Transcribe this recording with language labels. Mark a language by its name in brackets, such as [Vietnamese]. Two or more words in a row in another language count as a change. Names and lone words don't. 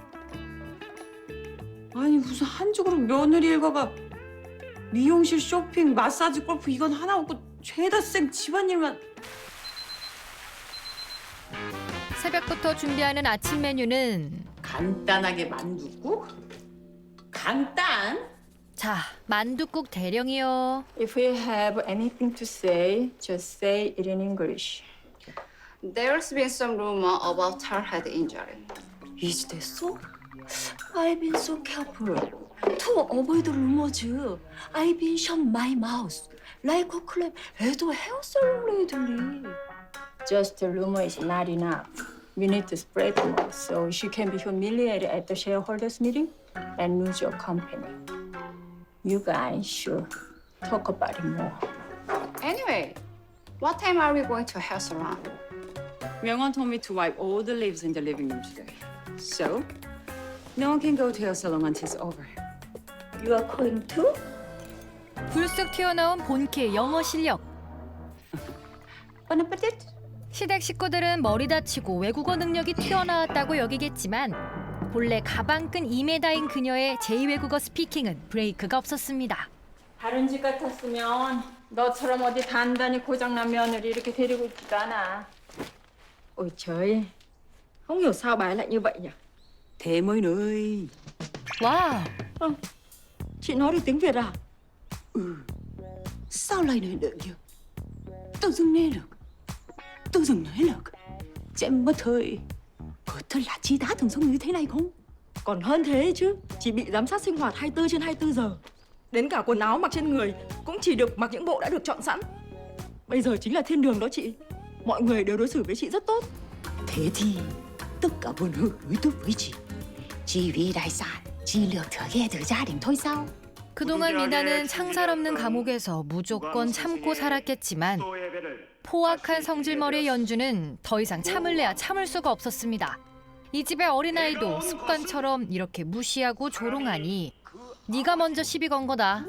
[Korean] 아니 무슨 한쪽으로 며느리 일과가 미용실, 쇼핑, 마사지, 골프 이건 하나 없고 죄다 쌩 집안일만. 새벽부터 준비하는 아침 메뉴는 간단하게 만둣국? 간단? 자, 만둣국 대령이요. [English] If you have anything to say, just say it in English. There's been some rumor about her head injury. [Korean] 이지 됐어? [English] I've been so careful to avoid rumors. I've been shut my mouth like a clam at a hair salon lately. Just a rumor is not enough. We need to spread more so she can be humiliated at the shareholders meeting and lose your company. You guys should talk about it more. Anyway, what time are we going to hair salon? 명원 told me to wipe all the leaves in the living room today. So, no one can go to your salon until it's over. You are going too? [Korean] 불쑥 튀어나온 본캐 영어 실력. [French] Bon appetit. [Korean] 시댁 식구들은 머리 다치고 외국어 능력이 튀어나왔다고 여기겠지만 본래 가방끈 2m인 그녀의 제2외국어 스피킹은 브레이크가 없었습니다. 다른 집 같았으면 너처럼 어디 단단히 고장난 며느리 이렇게 데리고 있지도 않아. [Vietnamese] Ôi trời, không hiểu sao bà ấy lại như vậy nhỉ? Thế mới nơi. [Korean] 와, [Vietnamese] Chị nói được tiếng Việt à? Sao lại nói được nhỉ? Tự dưng nghe được. Tự dưng nói được. Chị em mất hơi. Có thật là chị đã thường sống như thế này không? Còn hơn thế chứ, chị bị giám sát sinh hoạt 24/24 giờ. Đến cả quần áo mặc trên người cũng chỉ được mặc những bộ đã được chọn sẵn. Bây giờ chính là thiên đường đó chị. Mọi người đều đối xử với chị rất tốt. Thế thì tất cả mọi người đối tốt với chị. Chỉ vì tài sản, chỉ lược thừa ghê từ gia đình thôi sao? [Korean] 그동안 미나는 창살 없는 감옥에서 무조건 참고 살았겠지만 포악한 성질머리의 연주는 더 이상 참을래야 참을 수가 없었습니다. 이 집의 어린아이도 습관처럼 이렇게 무시하고 조롱하니 네가 먼저 시비 건 거다.